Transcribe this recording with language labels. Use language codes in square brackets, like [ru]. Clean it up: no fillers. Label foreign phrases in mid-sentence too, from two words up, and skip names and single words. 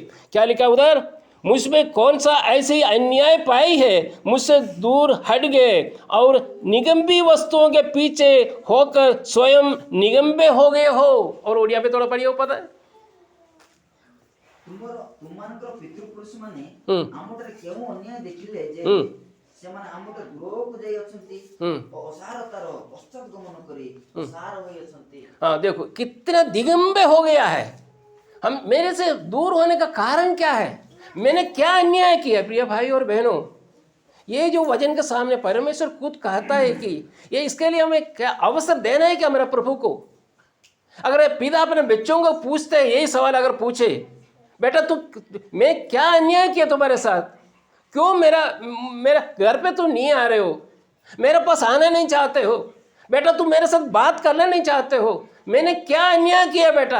[hi] क्या लिखा उधर? मुझमें कौन सा ऐसी अन्याय पाई है, मुझसे दूर हट गए और निगम्बी वस्तुओं के पीछे होकर स्वयं निगम्बे हो गए हो। और उड़िया पे थोड़ा पढ़िए, पता है [or] तुमମାନଙ୍କର ପିତୃପୁରୁଷ ମାନେ ଆମଠାରେ କେଉଁ ଅନ୍ୟାୟ ଦେଖିଲେ ଯେ ସେମାନେ ଆମଠୁ ଦୂରକୁ ଯାଇ ଅଛନ୍ତି ଓ ଅସାରତାର ପଶ୍ଚାତ ଗମନ କରି ଅସାର ହୋଇ ଅଛନ୍ତି। [hi] हाँ, देखो कितना दिगंबे हो गया है। हम मेरे से दूर होने का कारण क्या है? मैंने क्या अन्याय किया प्रिय भाई और बहनों? ये जो वचन के सामने परमेश्वर खुद कहता है कि ये इसके लिए हमें क्या अवसर देना है क्या मेरे प्रभु को? अगर ये पिता अपने बच्चों को पूछते हैं, यही सवाल अगर पूछे, बेटा तू मैं क्या अन्याय किया तुम्हारे साथ, क्यों मेरा घर पे तुम नहीं आ रहे हो, मेरे पास आना नहीं चाहते हो, बेटा तुम मेरे साथ बात करना नहीं चाहते हो, मैंने क्या अन्याय किया बेटा?